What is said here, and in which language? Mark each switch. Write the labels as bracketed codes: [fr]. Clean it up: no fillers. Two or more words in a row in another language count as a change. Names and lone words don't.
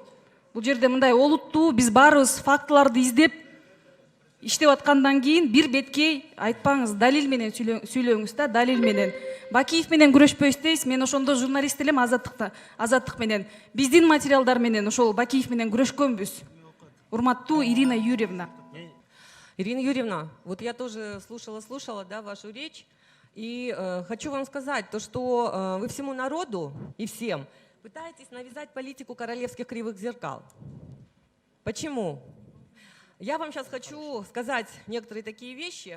[ky] Бул жерде мындай олуттуу, биз баарыбыз фактыларды издеп иштеп аткандан кийин бир беткей айтпаңыз, далил менен сүйлөңүз да, далил менен. Бакиев менен күрөшпөйсүз дейсиз. Мен ошондо журналист элем, Азаттык менен. Биздин материалдар менен ошол Бакиев менен күрөшкөнбүз. Урматтуу Ирина Юрьевна. [ru] Ирина Юрьевна, вот я тоже слушала, да, вашу речь. И хочу вам сказать, то, что вы всему народу и всем пытаетесь навязать политику королевских кривых зеркал. Почему? Я вам сейчас хочу сказать некоторые такие вещи.